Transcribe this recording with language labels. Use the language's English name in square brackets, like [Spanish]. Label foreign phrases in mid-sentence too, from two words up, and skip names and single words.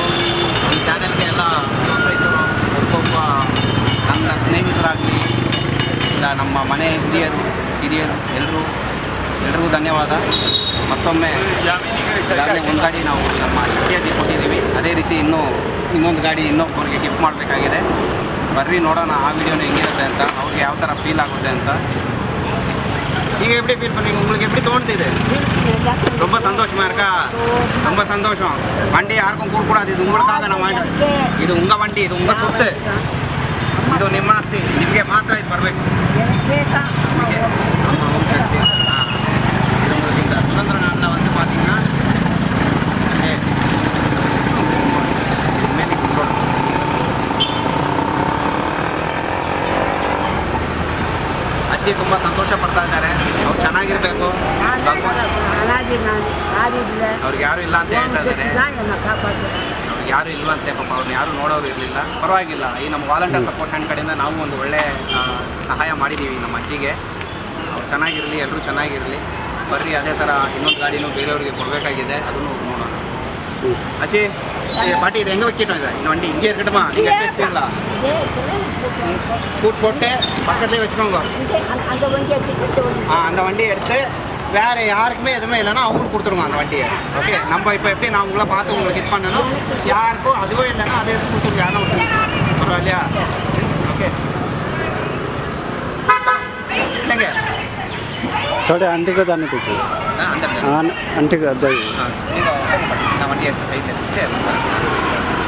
[Kannada] ಈ ಚಾನೆಲ್ಗೆ ಎಲ್ಲ ಪ್ರೋತ್ಸಾಹಿಸರು ಒಬ್ಬೊಬ್ಬ ನನ್ನ ಸ್ನೇಹಿತರಾಗಲಿ ಇಲ್ಲ ನಮ್ಮ ಮನೆ ಹಿರಿಯರು ಎಲ್ರಿಗೂ ಧನ್ಯವಾದ. ಮತ್ತೊಮ್ಮೆ ಈಗಾಗಲೇ ಒಂದು ಗಾಡಿ ನಾವು ನಮ್ಮ ಶಕ್ತಿಯಲ್ಲಿ ಕೊಟ್ಟಿದ್ದೀವಿ. ಅದೇ ರೀತಿ ಇನ್ನೊಂದು ಗಾಡಿ ಇನ್ನೊಬ್ಬರಿಗೆ ಗಿಫ್ಟ್ ಮಾಡಬೇಕಾಗಿದೆ. ಬರ್ರಿ ನೋಡೋಣ ಆ ವಿಡಿಯೋನ ಹೆಂಗಿರುತ್ತೆ ಅಂತ, ಅವ್ರಿಗೆ ಯಾವ ಥರ ಫೀಲ್ ಆಗುತ್ತೆ ಅಂತ. [Tamil] ಈಗ எப்படி ஃபீல் பண்ணுறீங்க? உங்களுக்கு எப்படி தோணுது? ரொம்ப சந்தோஷமா இருக்கா? ரொம்ப சந்தோஷம். வண்டி யாருக்கும் கொடுக்கூடாது, இது உங்களுக்காக நான் வாங்கிட்டேன். ಇದು உங்கள் வண்டி, இது உங்கள் சொத்து, [Kannada] ಇದು ನಿಮ್ಮ ಆಸ್ತಿ, ನಿಮಗೆ ಮಾತ್ರ ಇದು ಬರಬೇಕು. ನಿಮಗೆ ನಮ್ಮ ಓಂ ಶಕ್ತಿ. [Tamil] இது உங்களுக்கு இந்த சுதந்திர நாளில் வந்து பார்த்தீங்கன்னா [Kannada] ಮೇಲೆ ಕೂತ್ಕೊಳ್ಳಿ. ಅಜ್ಜಿ ತುಂಬ ಸಂತೋಷ ಪಡ್ತಾ ಇದ್ದಾರೆ. ಅವ್ರು ಚೆನ್ನಾಗಿರಬೇಕು. ಅವ್ರಿಗೆ ಯಾರು ಇಲ್ಲ ಅಂತ ಹೇಳ್ತಾ ಇದ್ದಾರೆ. ಅವ್ರಿಗೆ ಯಾರು ಇಲ್ವಂತೆ ಪಾಪ, ಅವ್ರನ್ನ ಯಾರು ನೋಡೋರು ಇರಲಿಲ್ಲ. ಪರವಾಗಿಲ್ಲ, ಈ ನಮ್ಮ ವಾಲಂಟಿಯರ್ ಸಪೋರ್ಟ್ ಹ್ಯಾಂಡ್ ಕಡೆಯಿಂದ ನಾವು ಒಂದು ಒಳ್ಳೆ ಸಹಾಯ ಮಾಡಿದ್ದೀವಿ ನಮ್ಮ ಅಜ್ಜಿಗೆ. ಅವ್ರು ಚೆನ್ನಾಗಿರಲಿ, ಎಲ್ಲರೂ ಚೆನ್ನಾಗಿರಲಿ. ಬರ್ರಿ ಅದೇ ಥರ ಇನ್ನೊಂದು ಗಾಡಿನೂ ಬೇರೆಯವ್ರಿಗೆ ಕೊಡಬೇಕಾಗಿದೆ, ಅದನ್ನು ನೋಡೋಣ. [Tamil] ಅಜ್ಜಿ பாட்டி இது எங்கே வைக்கட்டும்? இதை இந்த வண்டி இங்கே இருக்கட்டுமா? நீங்கள் எடுத்து வச்சுக்கீங்களா? கூட்டு போட்டு பக்கத்துலேயே வச்சுக்கோங்க. அந்த வண்டியை எடுத்து வேறு யாருக்குமே எதுவுமே இல்லைன்னா அவங்களுக்கு கொடுத்துருங்க அந்த வண்டியை. ஓகே, நம்ம இப்போ எப்படி நான் உங்களை பார்த்து உங்களுக்கு இது பண்ணணும், யாருக்கும் அதுவே இல்லைன்னா அதை எடுத்து கொடுத்துருங்க. யாரும் விட்டுருங்க, பரவாயில்லையா? ஓகே இல்லைங்க [Hindi] थोड़े आंटी को जाने दीजिए। अंदर आंटी को जाइए। [Tamil] நான் வண்டியை சைடில் எடுத்துட்டு